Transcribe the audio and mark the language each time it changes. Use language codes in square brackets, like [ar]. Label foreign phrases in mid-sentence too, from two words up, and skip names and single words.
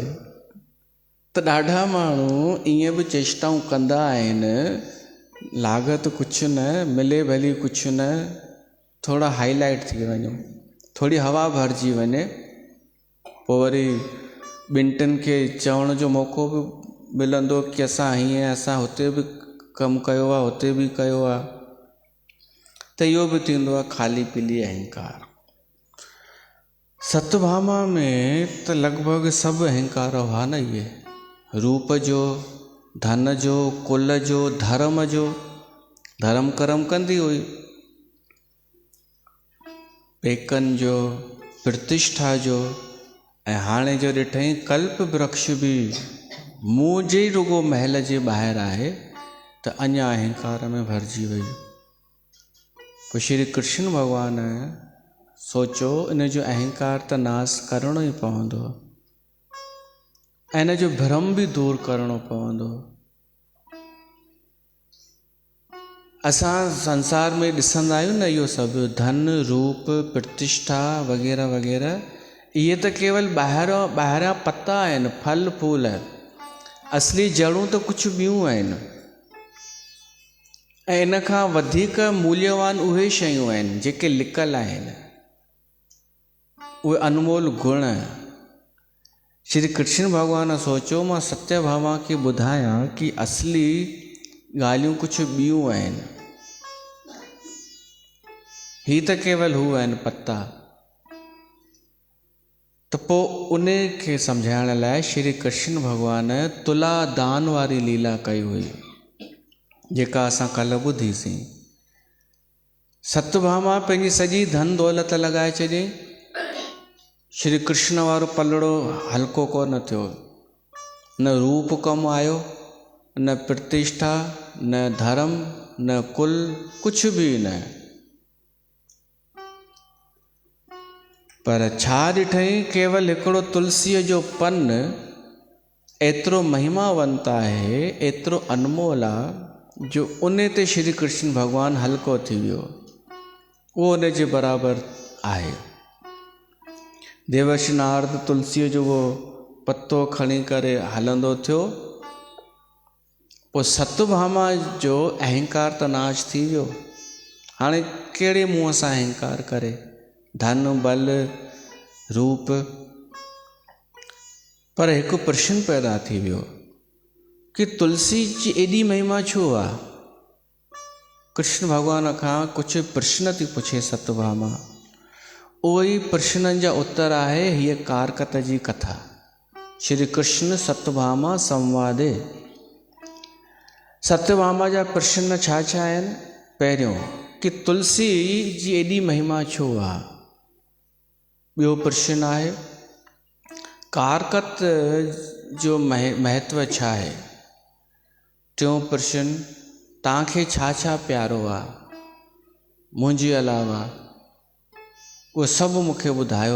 [sd] त ॾाढा माण्हू ईअं बि चेष्टाऊं कंदा आहिनि, लागत कुझु न, मिले भली कुझु न, थोड़ा हाईलाइट थी वञूं, थोड़ी हवा भरिजी वञे, पोइ वरी 2-3 खे चवण जो मौक़ो बि मिलंदो कि असां हीअं, असां हुते बि कमु कयो आहे, हुते बि कयो आहे। त इहो बि थींदो आहे खाली पीली अहंकार। सतभामा में त लॻभॻि सभु अहंकार हुआ न, इहे रूप जो, धन जो, कुल जो, धर्म जो, धर्म कर्म कंदी हुई, पेकनि जो, प्रतिष्ठा जो। ऐं हाणे जो ॾिठई कल्प वृक्ष बि मुंहुं जे रुगो महल जे ॿाहिरि आहे, त अञा अहंकार में भरिजी वई। पोइ श्री कृष्ण भॻवान सोचो इन जो अहंकार त नाश करणो ई पवंदो, ऐं इन जो भ्रम बि दूर करणो पवंदो। असां संसार में ॾिसंदा आहियूं न, इहो सभु धन रूप प्रतिष्ठा वग़ैरह वग़ैरह, इहे त केवल ॿाहिरां पता आहिनि, फल फूल। असली जड़ूं त कुझु ॿियूं आहिनि। ऐं इन खां वधीक मूल्यवान उहे शयूं आहिनि जेके लिकल आहिनि, उहे अनमोल गुण। श्री कृष्ण भॻवानु सोचियो मां सत्यभामा खे ॿुधायां कि असली ॻाल्हियूं कुझु ॿियूं आहिनि, ही त केवल हू आहिनि पत्ता। त पोइ उन खे सम्झाइण लाइ श्री कृष्ण भॻवानु तुला दान वारी लीला कई हुई, जेका असां कल्ह ॿुधीसीं। सत्यभामा पंहिंजी सॼी धन दौलत लॻाए छॾियईं। श्री कृष्ण वारो पलड़ो हल्को कोन थियो, न रूप कमु आयो, न प्रतिष्ठा, न धर्म, न कुल, कुझु बि न। पर छा ॾिठईं, केवल हिकिड़ो तुलसीअ जो पन एतिरो महिमावंत आहे, एतिरो अनमोल आहे, जो उन ते श्री कृष्ण भॻवानु हल्को थी वियो, उहो उन जे बराबरि आहे। देवर्षि नारद तुलसीअ जो उहो पत्तो खणी करे हलंदो थियो। पोइ सत्यभामा जो अहंकार त नाश थी वियो। हाणे कहिड़े मुंहं सां अहंकार करे, धन बल रूप। पर हिकु प्रश्न पैदा थी वियो कि तुलसी जी एॾी महिमा छो आहे। कृष्ण भॻवान खां कुझु प्रश्न थी पुछे सत्यभामा। उहो ई प्रश्ननि जा उत्तर आहे हीअ कारकत जी कथा, श्री कृष्ण सत्यभामा संवादे। सत्यभामा जा प्रश्न छा छा आहिनि? पहिरियों कि तुलसी जी एॾी महिमा छो आहे। ॿियो प्रश्न आहे कारकत जो महत्व छा आहे। टियों प्रश्न तव्हांखे छा छा प्यारो आहे मुंहिंजे अलावा, उहो सभु मूंखे ॿुधायो।